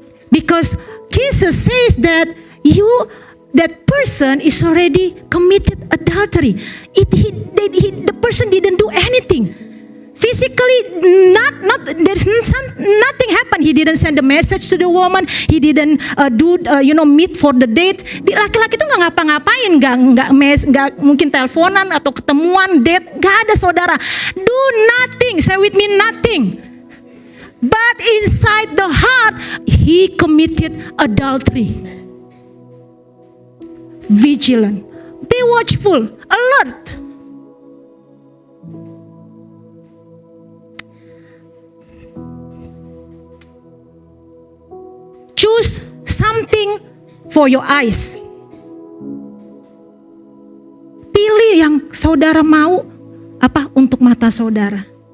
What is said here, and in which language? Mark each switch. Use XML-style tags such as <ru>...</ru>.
<en>Because Jesus says that that person is already committed adultery. The person didn't do anything. Physically, there's nothing happened. He didn't send a message to the woman. He didn't meet for the date.</en> <id>Laki-laki itu nggak ngapa-ngapain, nggak mungkin teleponan atau ketemuan date. Nggak ada, saudara.</id> <en>Do nothing. Say with me, nothing. But inside the heart, he committed adultery. Vigilant, be watchful, alert. Choose something for your eyes.</en> <id>Pilih yang saudara mau untuk mata saudara.</id>